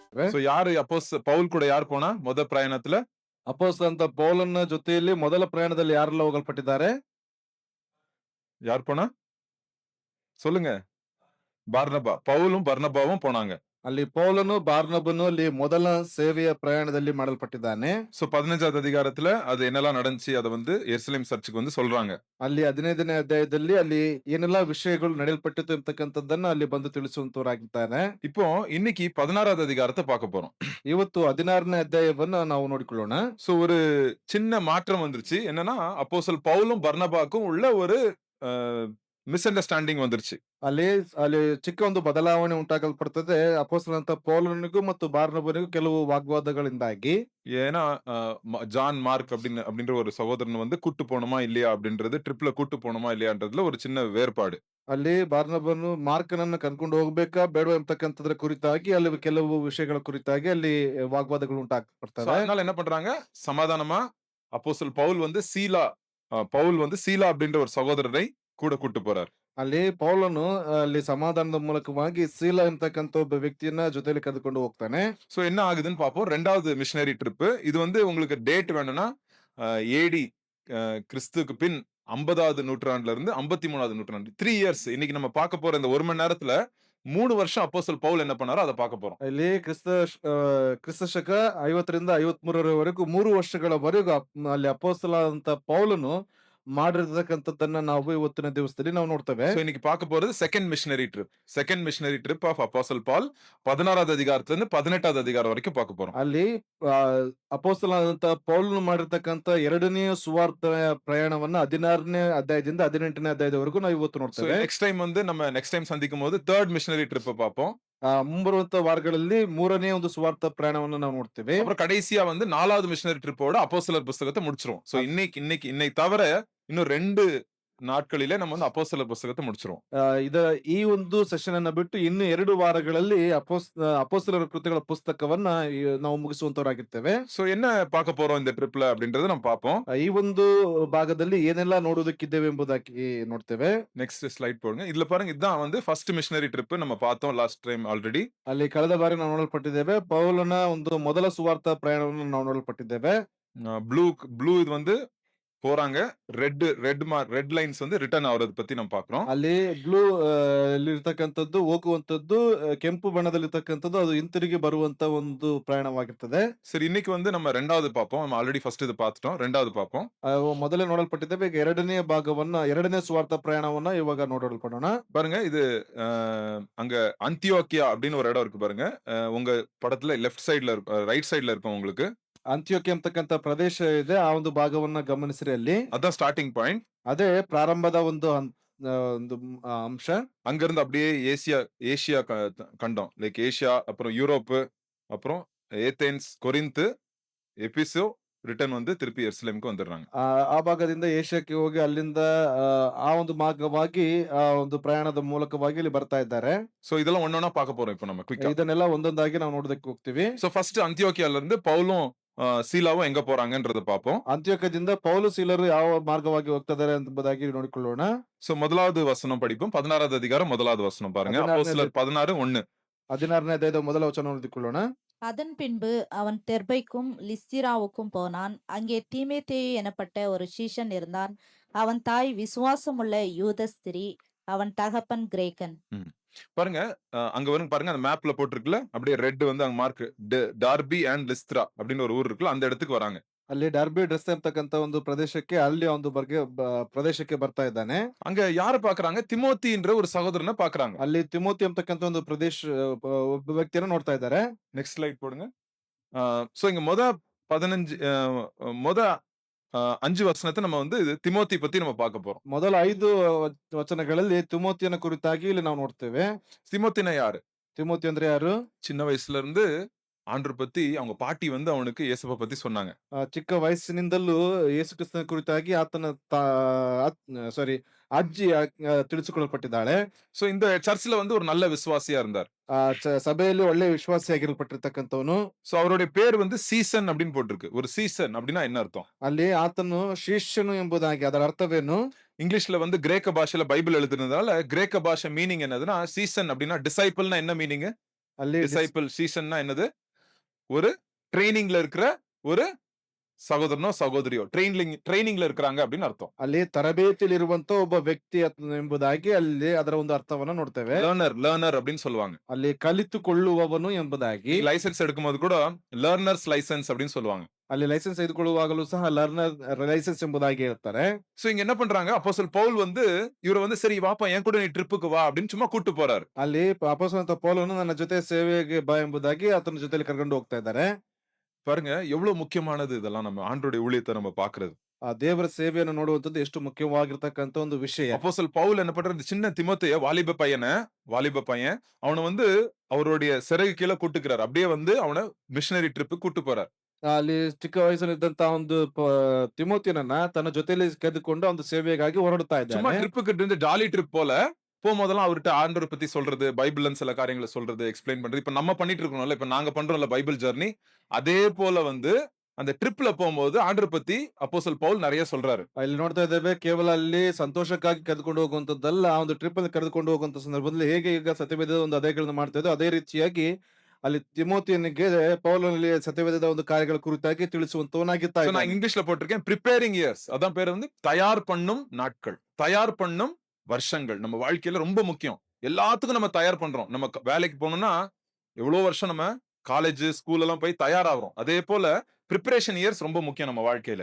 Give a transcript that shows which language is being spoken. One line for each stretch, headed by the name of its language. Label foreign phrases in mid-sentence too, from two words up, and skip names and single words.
Tamil: சோ யாரு பால் கூட யாரு போனா முதல பிரயாணத்துல
Kannada: ಅಪೊಸ್ತಲಂತ ಪೌಲನ ಜೊತೆಯಲ್ಲಿ ಮೊದಲ ಪ್ರಯಾಣದಲ್ಲಿ ಯಾರೆಲ್ಲ ಹೋಗಲ್ಪಟ್ಟಿದ್ದಾರೆ?
Tamil: யார் போனா சொல்லுங்க. பார்னபா. பவுலும் பர்னபாவும் போனாங்க.
Kannada: ಅಲ್ಲಿ ಪೌಲನು ಬಾರ್ನಬನು ಅಲ್ಲಿ ಮೊದಲ ಸೇವೆಯ ಪ್ರಯಾಣದಲ್ಲಿ ಮಾಡಲ್ಪಟ್ಟಿದ್ದಾನೆ.
Tamil: சோ 15வது அதிகாரத்துல அது என்னெல்லாம் நடந்துச்சு அத வந்து எருசலேம் சர்ச்சுக்கு வந்து சொல்றாங்க.
Kannada: ಅಲ್ಲಿ 15ನೇ ಅಧ್ಯಾಯದಲ್ಲಿ ಅಲ್ಲಿ ಏನೆಲ್ಲಾ ವಿಷಯಗಳು ನಡೆಯಲ್ಪಟ್ಟಿತು ಎಂಬತಕ್ಕಂಥದ್ದನ್ನ ಅಲ್ಲಿ ಬಂದು ತಿಳಿಸುವಂತವರಾಗಿದ್ದಾರೆ.
Tamil: இப்போ இன்னைக்கு 16வது அதிகாரத்தை பார்க்க போறோம்.
Kannada: ಇವತ್ತು 16ನೇ ಅಧ್ಯಾಯವನ್ನ ನಾವು ನೋಡಿಕೊಳ್ಳೋಣ.
Tamil: சோ ஒரு சின்ன மாற்றம் வந்துருச்சு. என்னன்னா அப்போஸ்தலர் பவுலும் பர்னபாக்கும் உள்ள ஒரு
English: mis understanding
Tamil: வந்துருச்சு.
Kannada: ಅಲ್ಲಿ ಅಲ್ಲಿ ಚಿಕ್ಕ ಒಂದು ಬದಲಾವಣೆ ಉಂಟಾಗಲ್ಪಡ್ತದೆ. ಅಪೊಸ್ತಲನಂತ ಪೌಲನಿಗೂ ಮತ್ತು ಬಾರ್ನಬನಿಗೂ ಕೆಲವು ವಾಗ್ವಾದಗಳಿಂದಾಗಿ.
Tamil: ஏன்னா ஜான் மார்க் அப்படின்ற ஒரு சகோதரன் வந்து கூட்டு போணுமா இல்லையா அப்படின்றது ட்ரிப்ல கூட்டு போணுமா இல்லையான்றதுல ஒரு சின்ன வேறுபாடு.
Kannada: ಅಲ್ಲಿ ಬಾರ್ನಬನು ಮಾರ್ಕನನ್ನ ಕರ್ಕೊಂಡು ಹೋಗ್ಬೇಕಾ ಬೇಡವಾ ಎಂಬತಕ್ಕಂಥದ್ರ ಕುರಿತಾಗಿ ಅಲ್ಲಿ ಕೆಲವು ವಿಷಯಗಳ ಕುರಿತಾಗಿ ಅಲ್ಲಿ ವಾಗ್ವಾದಗಳು So, ಉಂಟಾಗ್ತವೆ.
Tamil: அதனால என்ன பண்றாங்க சமாதானமா அப்போஸ்தலர் பவுல் வந்து சீலா அப்படின்ற ஒரு சகோதரரை கூட கூட்டு போறார்.
Kannada: ಅಲ್ಲಿ ಪೌಲನು ಅಲ್ಲಿ ಸಮಾಧಾನದ ಮೂಲಕವಾಗಿ ಸೀಲ ಎಂತಕ್ಕಂಥ ಒಬ್ಬ ವ್ಯಕ್ತಿಯನ್ನ ಜೊತೆಲಿ ಕರೆದುಕೊಂಡು ಹೋಗ್ತಾನೆ.
Tamil: சோ என்ன ஆகுதுன்னு பாப்போம். ரெண்டாவது
English: missionary trip
Tamil: இது வந்து உங்களுக்கு டேட் வேணும்னா ஏடி கிறிஸ்துக்கு பின் 50வது நூற்றாண்டுல இருந்து 53வது நூற்றாண்டு 3 இயர்ஸ். இன்னைக்கு நம்ம பார்க்க போற இந்த ஒரு மணி நேரத்துல 3 வருஷம் அப்போஸ்தலர் பவுல் என்ன பண்ணாரோ அதை பார்க்க போறோம்.
Kannada: ಇಲ್ಲಿ ಕ್ರಿಸ್ತ ಶಕ 50ರಿಂದ 53ರವರೆಗೂ 3 ವರ್ಷಗಳವರೆಗೂ ಅಲ್ಲಿ ಅಪೊಸ್ತಲನಾದಂತ ಪೌಲನು ಮಾಡಿರ್ತಕ್ಕಂಥದ್ದನ್ನ ನಾವು ಇವತ್ತಿನ ದಿವಸದಲ್ಲಿ ನಾವು ನೋಡ್ತೇವೆ.
Tamil: சோ இன்னைக்கு பார்க்க போறது
English: second missionary trip of
Tamil: அப்போஸ்தலர் பால் 16வது அதிகாரத்துல இருந்து 18வது அதிகாரம் வரைக்கும் பார்க்க போறோம்.
Kannada: ಅಲ್ಲಿ ಅಪೊಸ್ತಲನಾದಂತ ಪೌಲನು ಮಾಡಿರ್ತಕ್ಕಂಥ ಎರಡನೆಯ ಸುವಾರ್ತ ಪ್ರಯಾಣವನ್ನ 16ನೇ ಅಧ್ಯಾಯದಿಂದ 18ನೇ ಅಧ್ಯಾಯದವರೆಗೂ ನಾವು ಇವತ್ತು சோ ನೋಡ್ತೇವೆ.
English: next time
Tamil: சந்திக்கும் போது
English: third missionary trip
Tamil: பார்ப்போம்.
Kannada: ಮುಂಬರುವಂತ ವಾರಗಳಲ್ಲಿ ಮೂರನೇ ಒಂದು ಸುವಾರ್ಥ ಪ್ರಯಾಣವನ್ನು ನಾವು ನೋಡ್ತೇವೆ.
Tamil: அப்புறம் கடைசியா வந்து 4வது
English: missionary trip
Tamil: அப்போஸ்தலர் புத்தகத்தை முடிச்சிருவோம். சோ இன்னைக்கு தவிர இன்னும் 2 நாட்களிலே நம்ம வந்து அப்போஸ்தலர் புத்தகத்தை முடிச்சிருவோம்.
Kannada: ಈ ಒಂದು ಸೆಷನ್ ಅನ್ನ ಬಿಟ್ಟು ಇನ್ನು 2 ವಾರಗಳಲ್ಲಿ ಅಪೊಸ್ತಲರ ಕೃತ್ಯಗಳ ಪುಸ್ತಕವನ್ನ ನಾವು ಮುಗಿಸುವಂತವರಾಗಿರ್ತೇವೆ.
Tamil: சோ என்ன பார்க்க போறோம் இந்த ட்ரிப்ல அப்படின்றத நம்ம பார்ப்போம்.
Kannada: ಈ ಒಂದು ಭಾಗದಲ್ಲಿ ಏನೆಲ್ಲ ನೋಡುವುದಕ್ಕಿದ್ದೇವೆ ಎಂಬುದಾಗಿ ನೋಡ್ತೇವೆ.
English: next slide
Tamil: போடுங்க. இதுல பாருங்க இதுதான் வந்து
English: first missionary trip
Tamil: நம்ம பார்த்தோம்
English: last time already.
Kannada: ಅಲ್ಲಿ ಕಳೆದ ಬಾರಿ ನಾವು ನೋಡಲ್ಪಟ್ಟಿದ್ದೇವೆ. ಪೌಲನ ಒಂದು ಮೊದಲ ಸುವಾರ್ಥ ಪ್ರಯಾಣವನ್ನು ನಾವು ನೋಡಲ್ಪಟ್ಟಿದ್ದೇವೆ.
Tamil: ப்ளூ ಇದು வந்து போறாங்க.
English: red lines
Tamil: வந்து ரிட்டர்ன் ஆவறது பத்தி நம்ம பார்க்கிறோம்.
Kannada: ಅಲ್ಲಿ ಬ್ಲೂ ಇರ್ತಕ್ಕಂಥದ್ದು ಹೋಗುವಂತದ್ದು, ಕೆಂಪು ಬಣ್ಣದಲ್ಲಿರ್ತಕ್ಕಂಥದ್ದು ಅದು ಹಿಂತಿರುಗಿ ಬರುವಂತ ಒಂದು ಪ್ರಯಾಣವಾಗಿರ್ತದೆ.
Tamil: சரி இன்னைக்கு வந்து நம்ம ரெண்டாவது பார்ப்போம். நம்ம ஆல்ரெடி ஃபர்ஸ்ட் இது பார்த்துட்டோம். ரெண்டாவது பார்ப்போம்.
Kannada: ಮೊದಲೇ ನೋಡಲ್ಪಟ್ಟಿದ್ದೇವೆ. ಈಗ ಎರಡನೇ ಸ್ವಾರ್ಥ ಪ್ರಯಾಣವನ್ನ ಇವಾಗ ನೋಡಲ್ಪಡೋಣ.
Tamil: பாருங்க இது அங்க அந்தியோக்கியா அப்படின்னு ஒரு இடம் இருக்கு பாருங்க. உங்க படத்துல
English: left side right side
Tamil: இருக்கும் உங்களுக்கு.
Kannada: ಅಂತ್ಯೋಕ್ಯ ಅಂತಕ್ಕಂಥ ಪ್ರದೇಶ ಇದೆ. ಆ ಒಂದು ಭಾಗವನ್ನ ಗಮನಿಸಿರಿ. ಅಲ್ಲಿ
Tamil: அதான்
English: starting point.
Kannada: ಅದೇ ಪ್ರಾರಂಭದ ಒಂದು ಅಂಶ.
Tamil: அங்கிருந்து அப்படியே ஏசியா கண்டம்
English: like Asia,
Tamil: அப்புறம் யூரோப்பு, அப்புறம் ஏதென்ஸ், கொரிந்து, எபிசோ ரிட்டர்ன் வந்து திருப்பி எருசலேமுக்கு வந்துடுறாங்க.
Kannada: ಆ ಭಾಗದಿಂದ ಏಷ್ಯಾಕ್ಕೆ ಹೋಗಿ ಅಲ್ಲಿಂದ ಆ ಒಂದು ಮಾರ್ಗವಾಗಿ ಆ ಒಂದು ಪ್ರಯಾಣದ ಮೂಲಕವಾಗಿ ಇಲ್ಲಿ ಬರ್ತಾ ಇದ್ದಾರೆ.
Tamil: சோ இதெல்லாம் ஒன்னொன்னா பார்க்க போறோம் இப்போ நம்ம குயிக்கா.
Kannada: ಇದನ್ನೆಲ್ಲ ಒಂದೊಂದಾಗಿ ನಾವು ನೋಡೋದಕ್ಕೆ ಹೋಗ್ತೀವಿ.
Tamil: சோ ஃபர்ஸ்ட் அந்தியோக்கியால இருந்து பவுலும் சீலாவும் எங்க போறாங்கன்றத பார்ப்போம். ಅಂತ್ಯೋಕ್ಯದಿಂದ ಪೌಲು ಸೀಲರು ಯಾವ ಮಾರ್ಗವಾಗಿ ಹೋಗ್ತಿದ್ದಾರೆ ಎಂಬುದಾಗಿ ನೋಡಿಕೊಳ್ಳೋಣ. சோ முதலாவது வசனம் படிப்போம். 16வது அதிகாரம் முதலாவது வசனம் பாருங்க. அப்போஸ்தலர் 16:1.
Kannada: 16ನೇ ಅಧ್ಯಾಯದ ಮೊದಲ ವಚನ ಓದಿಕೊಳ್ಳೋಣ.
Tamil: அதன் பின்பு அவன் தெர்பைக்கும் லிஸ்திராவுக்கும் போனான். அங்கே தீமோத்தேயு எனப்பட்ட ஒரு சீஷன் இருந்தான். அவன் தாய் விசுவாசமுள்ள யூத ஸ்திரீ, அவன் தகப்பன் கிரேக்கன். பாருங்க அங்க வரும் பாருங்க அந்த மேப்ல போட்டிருக்குல்ல அப்படியே ரெட் வந்து அங்க மார்க் டார்பி அண்ட் லிஸ்த்ரா அப்படின்னு ஒரு ஊர் இருக்குல்ல அந்த இடத்துக்கு வராங்க.
Kannada: ಅಲ್ಲಿ ಡರ್ಬಿ ಡ್ರೆಸ್ ಅಂತಕ್ಕಂತ ಒಂದು ಪ್ರದೇಶಕ್ಕೆ ಅಲ್ಲಿ ಒಂದು ಪ್ರದೇಶಕ್ಕೆ ಬರ್ತಾ ಇದ್ದಾನೆ.
Tamil: அங்க யார பாக்குறாங்க? திமோத்தின்ற ஒரு சகோதரனை பாக்குறாங்க.
Kannada: ಅಲ್ಲಿ ತಿಮೋತಿ ಅಂತಕ್ಕಂತ ಒಂದು ಒಬ್ಬ ವ್ಯಕ್ತಿಯನ್ನು ನೋಡ್ತಾ ಇದ್ದಾರೆ.
English: next slide
Tamil: போடுங்க. சோ இங்க முத 5 வசனத்தை நம்ம வந்து திமோத்தி பத்தி நம்ம பார்க்க போறோம்.
Kannada: ಮೊದಲ 5 ವಚನಗಳಲ್ಲಿ ತಿಮೋತಿಯನ ಕುರಿತಾಗಿ ಇಲ್ಲಿ ನಾವು ನೋಡ್ತೇವೆ.
Tamil: திமோத்தினா யாரு?
Kannada: ತಿಮೋತಿ ಅಂದ್ರೆ ಯಾರು?
Tamil: சின்ன வயசுல இருந்து ஆண்டவர் பத்தி அவங்க பாட்டி வந்து அவனுக்கு இயேசுவை பத்தி சொன்னாங்க.
Kannada: ಚಿಕ್ಕ ವಯಸ್ಸಿನಿಂದಲೂ ಯೇಸು ಕ್ರಿಸ್ತನ ಕುರಿತಾಗಿ ಆತನ ಅಜ್ಜಿ ತಿಳಿಸಿಕೊಳ್ಳಲ್ಪಟ್ಟಿದ್ದಾಳೆ.
Tamil: சோ இந்த சர்ச்ல வந்து ஒரு நல்ல விசுவாசியா இருந்தார்.
Kannada: ಸಭೆಯಲ್ಲಿ ಒಳ್ಳೆ ವಿಶ್ವಾಸಿಯಾಗಿರಲ್ಪಟ್ಟಿರ್ತಕ್ಕಂಥವನು.
Tamil: சோ அவருடைய பேர் வந்து சீசன் அப்படின்னு போட்டிருக்கு. ஒரு சீசன் அப்படின்னா என்ன அர்த்தம்?
Kannada: ಅಲ್ಲಿ ಆತನು ಶಿಷ್ಯನು ಎಂಬುದಾಗಿ ಅದರ ಅರ್ಥವೇನು?
Tamil: இங்கிலீஷ்ல வந்து கிரேக்க பாஷையில பைபிள் எழுதுனதால கிரேக்க பாஷை மீனிங் என்னதுன்னா சீசன் அப்படின்னா டிசைபிள்னா என்ன மீனிங்?
Kannada: ಅಲ್ಲಿ
Tamil: டிசைபிள் சீசன்னா என்னது? ஒரு ட்ரெய்னிங்ல இருக்கிற ஒரு சகோதரனோ, சகோதரியோ ட்ரெய்னிங்ல இருக்கிறாங்க அப்படின்னு அர்த்தம்.
Kannada: ಅಲ್ಲಿ ತರಬೇತಿಯಲ್ಲಿರುವಂತ ಒಬ್ಬ ವ್ಯಕ್ತಿ ಎಂಬುದಾಗಿ ಅಲ್ಲಿ ಅದರ ಒಂದು ಅರ್ಥವನ್ನ ನೋಡ್ತೇವೆ.
Tamil: லேர்னர் அப்படின்னு சொல்லுவாங்க.
Kannada: ಅಲ್ಲಿ ಕಲಿತುಕೊಳ್ಳುವವನು ಎಂಬುದಾಗಿ,
Tamil: நீங்க லைசென்ஸ் எடுக்கும்போது கூட
English: learners license
Tamil: அப்படின்னு சொல்லுவாங்க.
Kannada: ಅಲ್ಲಿ ಲೈಸೆನ್ಸ್ ತೆಗೆದುಕೊಳ್ಳುವಾಗಲೂ ಸಹ
English: learner license
Kannada: ಎಂಬುದಾಗಿ ಹೇಳ್ತಾರೆ.
Tamil: சோ இங்க என்ன பண்றாங்க? அப்போஸ்தலன் பவுல் வந்து இவர வந்து சரி வாப்பா என் கூட நீ ட்ரிப்புக்கு வா அப்படின்னு சும்மா கூட்டு போறாரு.
Kannada: ಅಲ್ಲಿ ಅಪೊಸ್ತಲನಾದ ಪೌಲನು ನನ್ನ ಜೊತೆ ಸೇವೆಗೆ ಬಾ ಎಂಬುದಾಗಿ ಆತನ ಜೊತೆಲಿ ಕರ್ಕೊಂಡು ಹೋಗ್ತಾ ಇದ್ದಾರೆ.
Tamil: பாருங்க எவ்வளவு முக்கியமானது இதெல்லாம் நம்ம ஆண்டவருடைய ஊழியத்தை நம்ம பார்க்கிறது.
Kannada: ಆ ದೇವರ ಸೇವೆಯನ್ನು ನೋಡುವಂತದ್ದು ಎಷ್ಟು ಮುಖ್ಯವಾಗಿರ್ತಕ್ಕಂತ ಒಂದು ವಿಷಯ.
Tamil: அப்போஸ்தலன் பவுல் என்ன பண்றாரு? இந்த சின்ன திமோத்தேய வாலிப பையன் அவனை வந்து அவருடைய சிறகு கீழ கூட்டுக்கிறார். அப்படியே வந்து அவனை
English: missionary trip
Tamil: கூட்டு போறார்.
Kannada: ಅಲ್ಲಿ ಚಿಕ್ಕ ವಯಸ್ಸಿನಲ್ಲಿದ್ದಂತ ಒಂದು ತಿಮೋತಿಯನನ್ನ ತನ್ನ ಜೊತೆಲಿ ಕರೆದುಕೊಂಡು ಒಂದು ಸೇವೆಗಾಗಿ ಹೊರಡ್ತಾ
Tamil: சும்மா
Kannada: ಇದ್ದಾನೆ.
Tamil: ட்ரிப்புக்கு இருந்து
English: jolly trip
Tamil: போல போகும்போதெல்லாம் அவர்கிட்ட ஆண்டவரை பத்தி சொல்றது, பைபிள்ல சில காரியங்களை சொல்றது, எக்ஸ்பிளைன் பண்றது. இப்ப நம்ம பண்ணிட்டு இருக்கோம்ல, இப்ப நாங்க பண்றோம்ல
English: Bible journey,
Tamil: அதே போல வந்து அந்த ட்ரிப்ல போகும்போது ஆண்டவரை பத்தி அப்போஸ்தலன் பவுல் நிறைய சொல்றாரு.
Kannada: ಇಲ್ಲಿ ನೋಡ್ತಾ ಇದ್ದೇವೆ, ಕೇವಲ ಅಲ್ಲಿ ಸಂತೋಷಕ್ಕಾಗಿ ಕರೆದುಕೊಂಡು ಹೋಗುವಂತದ್ದಲ್ಲ, ಆ ಒಂದು ಟ್ರಿಪ್ ಅಲ್ಲಿ ಕರೆದುಕೊಂಡು ಹೋಗುವಂತ ಸಂದರ್ಭದಲ್ಲಿ ಹೇಗೆ ಈಗ ಸತ್ಯವೇದದ ಒಂದು ಅಧ್ಯಾಯಗಳನ್ನ ಮಾಡ್ತಾ ಇದ್ದೋ ಅದೇ ರೀತಿಯಾಗಿ ಅಲ್ಲಿ ತಿಮೋತಿಯನಿಗೆ ಪೌಲನಲ್ಲಿ ಸತ್ಯವೇದದ ಒಂದು ಕಾರ್ಯಗಳ ಕುರಿತಾಗಿ ತಿಳಿಸುವಂತವನಾಗಿರ್ತಾ
Tamil: So, நான்
Kannada: ಇದ್ದಾನೆ.
Tamil: இங்கிலீஷ்ல போட்டிருக்கேன்
English: preparing years.
Tamil: அதான் பேரு வந்து தயார் பண்ணும் நாட்கள், தயார் பண்ணும் வருஷங்கள். நம்ம வாழ்க்கையில ரொம்ப முக்கியம். எல்லாத்துக்கும் நம்ம தயார் பண்றோம். நம்ம வேலைக்கு போகணும்னா எவ்வளவு வருஷம் நம்ம காலேஜ் ஸ்கூல் எல்லாம் போய் தயாராகிறோம். அதே போல
English: preparation years
Tamil: ரொம்ப முக்கிய நம்ம வாழ்க்கையில.